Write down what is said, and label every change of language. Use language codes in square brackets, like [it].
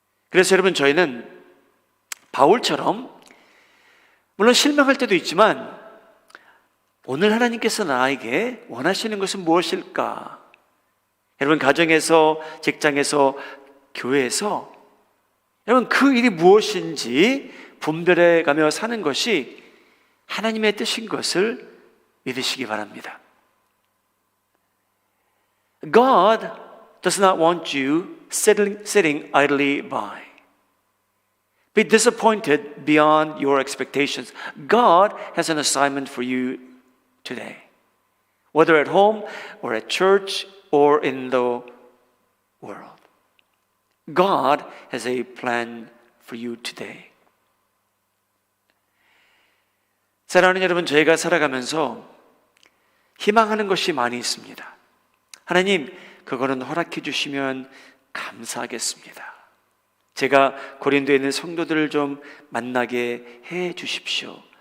[ko] 그래서 여러분, 저희는 바울처럼 물론 실망할 때도 있지만 오늘 하나님께서 나에게 원하시는 것은 무엇일까? 여러분, 가정에서, 직장에서, 교회에서 여러분, 그 일이 무엇인지 분별해 가며 사는 것이 하나님의 뜻인 것을 믿으시기 바랍니다. [en] God does not want you sitting idly by. Be disappointed beyond your expectations. God has an assignment for you today. Whether at home or at church or in the world. God has a plan for you today. [ko] 사랑하는 여러분, 저희가 살아가면서 희망하는 것이 많이 있습니다. 하나님, 그거는 허락해 주시면 감사하겠습니다. 제가 고린도에 있는 성도들을 좀 만나게 해 주십시오.